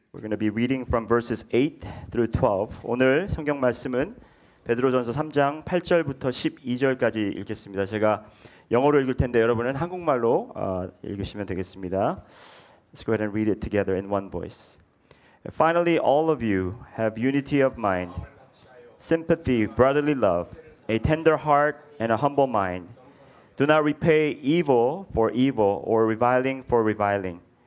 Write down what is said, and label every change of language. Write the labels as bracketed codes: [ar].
[en] We're going to be reading from verses 8 through 12. [ko] 오늘 성경 말씀은 베드로전서 3장 8절부터 12절까지 읽겠습니다. 제가 영어로 읽을 텐데 여러분은 한국말로 읽으시면 되겠습니다. [en] Let's go ahead and read it together in one voice. Finally, all of you have unity of mind, sympathy, brotherly love, a tender heart, and a humble mind. Do not repay evil for evil or reviling for reviling.